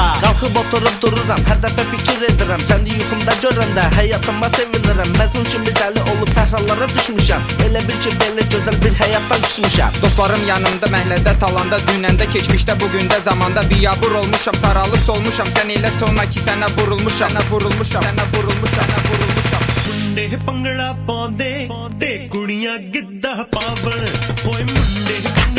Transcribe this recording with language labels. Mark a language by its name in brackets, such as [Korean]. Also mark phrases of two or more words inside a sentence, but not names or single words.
[Azerbaijani] Qalxıb oturub dururam, hər dəfə fikir edirəm. Səni yuxumda görəndə həyatıma sevinirəm. Məzun kimi dəli olub səhralara düşmüşəm. Elə bil ki belə gözəl bir həyatdan küsmüşəm. Dostlarım yanımda, məhəllədə, talanda, dünəndə, keçmişdə, bugündə, zamanda biyabır olmuşam, saralıb solmuşam. Sən elə sonra ki sənə vurulmuşam, sənə vurulmuşam. [Punjabi] ਮੁੰਡੇ ਭੰਗੜਾ ਪਾਉਂਦੇ ਤੇ ਕੁੜੀਆਂ ਗਿੱਧਾ ਪਾਵਣ ਓਏ ਮੁੰਡੇ